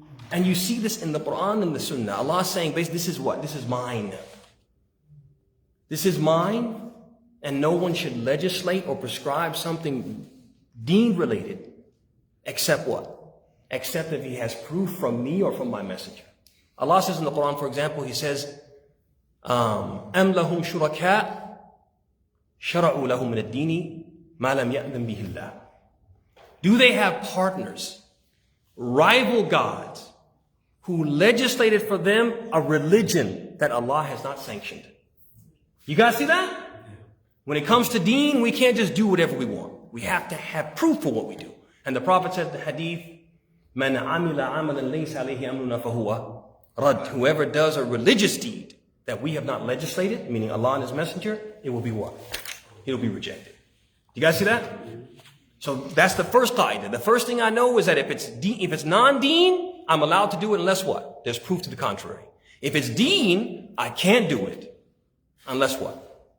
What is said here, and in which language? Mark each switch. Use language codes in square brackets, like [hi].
[en] And you see this in the Quran and the Sunnah. Allah is saying, basically, this is what? This is mine. This is mine, and no one should legislate or prescribe something deen related except what? except if he has proof from me or from my messenger. Allah says in the Quran, for example, He says, [ar] أَمْ لَهُمْ شُرَكَاء شَرَعُوا لَهُم مِنَ الدِّينِ مَا لَمْ يَأْذَنْ بِهِ اللَّهُ. [en] Do they have partners, rival gods, who legislated for them a religion that Allah has not sanctioned? You guys see that? When it comes to deen, we can't just do whatever we want. We have to have proof for what we do. And the Prophet said in the hadith, [ar] مَنْ عَمِلَ عَمَلًا لَيْسَ عَلَيْهِ أَمْرُنَا فَهُوَ رَدٌّ. [en] Whoever does a religious deed that we have not legislated, meaning Allah and His Messenger, it will be what? It will be rejected. You guys see that? So that's the first qaida. The first thing I know is that if it's non-deen, I'm allowed to do it unless what? There's proof to the contrary. If it's deen, I can't do it unless what?